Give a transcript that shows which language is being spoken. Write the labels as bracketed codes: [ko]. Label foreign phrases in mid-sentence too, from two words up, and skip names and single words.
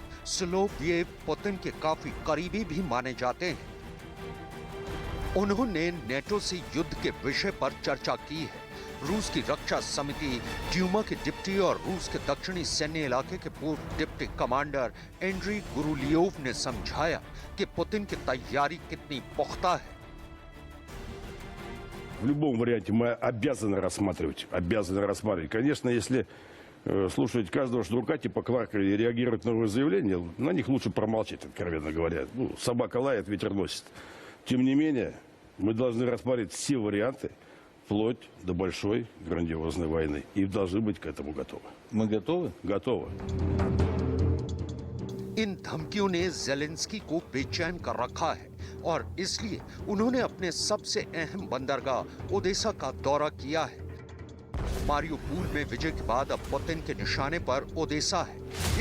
[hi] सोलोवियेव पुतिन के काफी करीबी भी माने जाते हैं। उन्होंने नेटो से युद्ध के विषय पर चर्चा की है। रूस की रक्षा समिति ड्यूमा के डिप्टी और रूस के दक्षिणी सैन्य इलाके के पूर्व डिप्टी कमांडर एंड्री गुरुलियोव ने समझाया कि पुतिन की तैयारी कितनी पुख्ता है। [ru] В любом варианте мы обязаны рассматривать. Конечно, если слушать каждого шнурка типа Кларка и реагировать на новые заявления, на них лучше промолчать, откровенно говоря. Собака лает, ветер носит. Тем не менее, мы должны рассматривать все варианты, вплоть до большой грандиозной войны. И должны быть к этому готовы. Мы готовы? Готовы. [hi] इन धमकियों ने ज़ेलेंस्की को बेचैन कर रखा है और इसलिए उन्होंने अपने सबसे अहम बंदरगाह ओडेसा का दौरा किया है। मारियोपोल में विजय के बाद अब पुतिन के निशाने पर ओडेसा है।